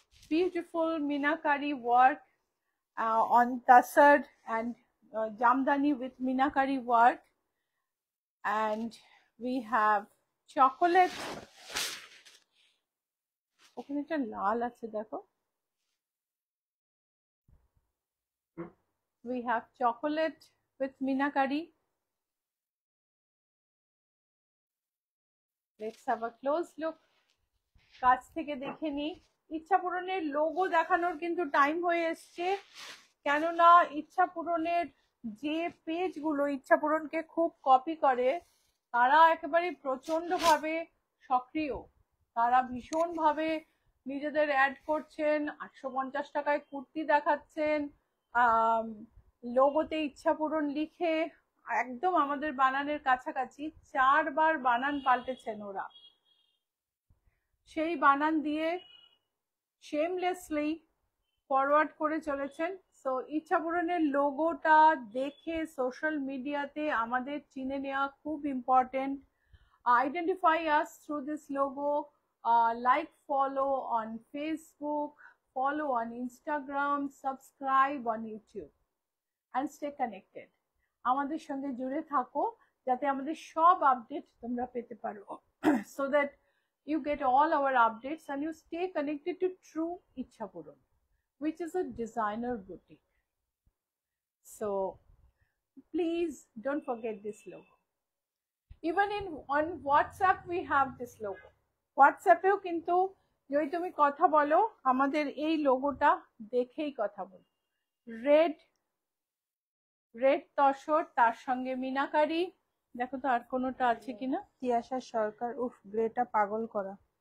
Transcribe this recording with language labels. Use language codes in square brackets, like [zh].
[en] Beautiful minakari work on tassar and jamdani with minakari work, and we have chocolate, [bn] ওখানে একটা লাল আছে দেখো, [en] we have chocolate with minakari. Let's have a close look, [bn] কাছ থেকে দেখে নি। ইচ্ছা পূরণের লোগো দেখানোর কিন্তু টাইম হয়ে এসছে, কেননা ইচ্ছা পূরণের যে পেজগুলো ইচ্ছা পূরণকে খুব কপি করে তারা একেবারে প্রচন্ড ভাবে সক্রিয়, তারা ভীষণ ভাবে নিজেদের অ্যাড করছেন, 850 টাকায় কুর্তি দেখাচ্ছেন, লোগোতে ইচ্ছা পূরণ লিখে একদম আমাদের বানানের কাছাকাছি 4 বার বানান পাল্টেছেন ওরা, সেই বানান দিয়ে শেমলেসলি ফরওয়ার্ড করে চলেছেন। সো ইচ্ছা পূরণের লোগোটা দেখে সোশ্যাল মিডিয়াতে আমাদের চিনে নেওয়া খুব important. [en] Identify us through this logo, like follow on Facebook, follow on Instagram, subscribe on YouTube and stay connected. [bn] আমাদের সঙ্গে জুড়ে থাকো যাতে আমাদের সব আপডেট তোমরা পেতে পারো, [en] So that you get all our updates and you stay connected to True Ichha Pooran, which is a designer boutique. So please don't forget this logo. Even on WhatsApp we have this logo. [bn] WhatsApp এও কিন্তু যদি তুমি কথা বলো আমাদের এই লোগোটা দেখেই কথা বলো। রেড তসর, তার সঙ্গে মিনাকারি, দেখো তো আর কোনোটা আছে কিনা। তিয়াশা সরকার, উফ গ্রেটা পাগল করা।